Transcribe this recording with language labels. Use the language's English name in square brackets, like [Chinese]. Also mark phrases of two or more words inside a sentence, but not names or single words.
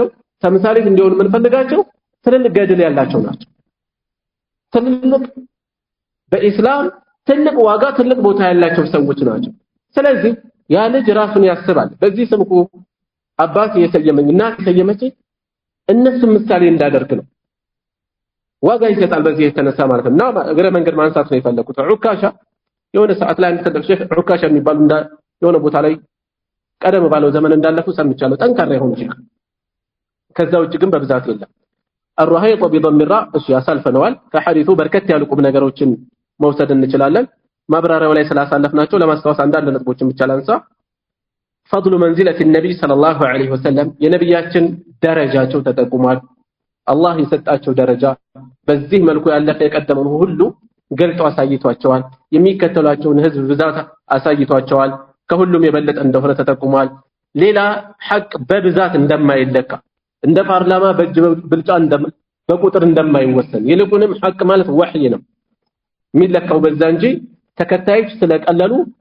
[Amharic] ተምሳሌት እንዲሆኑ ምን ፈልጋቸው ትልልቅ ገድል ያላቸው ናቸው። ትልልቅ በእስላም ትልቅ ዋጋ ትልቅ ቦታ ያላቸው ሰዎች ናቸው። ስለዚህ ያ ልጅ ራሱን ያስባል። በዚህ ስም እኮ አባት የሰየመኝ እናት የሰየመችኝ እነሱ ምሳሌ እንዳደርግ ነው። ዋጋ ይሰጣል በዚህ የተነሳ ማለት ነው። እና እግረ መንገድ ማንሳት ነው የፈለኩት። ዑካሻ የሆነ ሰዓት ላይ አንድ ትልቅ ሼህ ዑካሻ የሚባሉ የሆነ ቦታ ላይ ቀደም ባለው ዘመን እንዳለፉ ሰምቻለሁ። ጠንካራ የሆኑ ሼህ። ከዛ ውጭ ግን በብዛት የለም። [Arabic] الرهيط بضم الراء [Amharic] እሱ ያሳልፈነዋል። ከሐዲሱ በርከት ያሉ ቁም ነገሮችን መውሰድ እንችላለን። ማብራሪያው ላይ ስላሳለፍናቸው ለማስታወስ አንዳንድ ነጥቦችን ብቻ ላንሳ። [Arabic] فضل منزلة النبي صلى الله عليه وسلم [Amharic] የነብያችን ደረጃቸው ተጠቁሟል። አላህ የሰጣቸው ደረጃ በዚህ መልኩ ያለፈ የቀደመው ሁሉ ገልጦ አሳይቷቸዋል። የሚከተሏቸውን ህዝብ ብዛት አሳይቷቸዋል። ከሁሉም የበለጠ እንደሆነ ተጠቁሟል። ሌላ ሐቅ በብዛት እንደማይለካ እንደ ፓርላማ በእጅ ብልጫ በቁጥር እንደማይወሰን ይልቁንም ሐቅ ማለት ወህይ ነው የሚለካው በዛ እንጂ ተከታዮች ስለቀለሉ